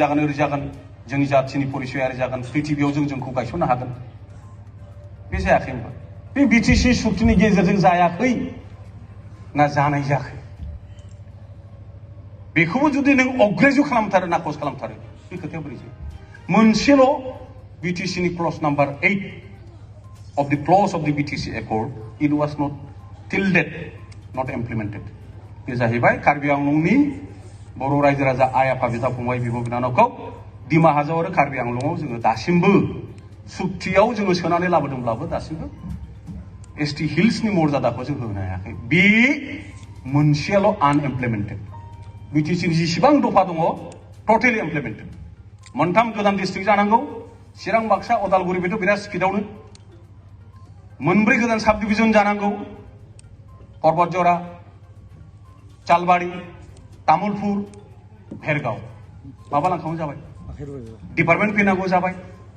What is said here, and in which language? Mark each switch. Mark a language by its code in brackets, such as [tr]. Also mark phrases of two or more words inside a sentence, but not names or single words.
[brx] जागोन जोंनि जाथिनि परिचय ओरै जागोन पृथिबियाव जोंखौ गायसननो हागोन बे जायाखै होनबा बे बिटिसि चुक्तिनि गेजेरजों जायाखै ना जानाय जायाखै बेखौबो जुदि नों अग्रेजु खालामथारो नाखस खालामथारो बे खोथाया बोरै जायो मोनसेल' बिटिसिनि [en] clause number 8 of the clause of the BTC Accord, it was not till date not implemented. [brx] बे जाहैबाय कार्बि आंलंनि बर' रायजो राजा आइ आफा बिदा फंबाय बिब' बिनानावखौ दिमा हाजाव आरो कार्बि आंलंआव जोङो दासिमबो सुक्तियाव जोङो सोनानै लाबोदोंब्लाबो दासिमबो एसटि हिल्सनि मर्यादाखौ जों होनो हायाखै बे मोनसेल' आनइमप्लिमेन्टेड बिटिसिनि जेसेबां दफा दङ [en] totally implemented [brx] मोनथाम गोदान डिस्ट्रिक्ट जानांगौ चिरां बाक्सा उदालगुरि बेथ' बिराद स्पिडआवनो मोनब्रै गोदान [en] sub division [brx] जानांगौ पर्बतजरा चालबाड़ी तामुलपुर भेरगाव माबा लांखांगौ जाबाय डिपार्टमेन्ट फैनांगौ जाबाय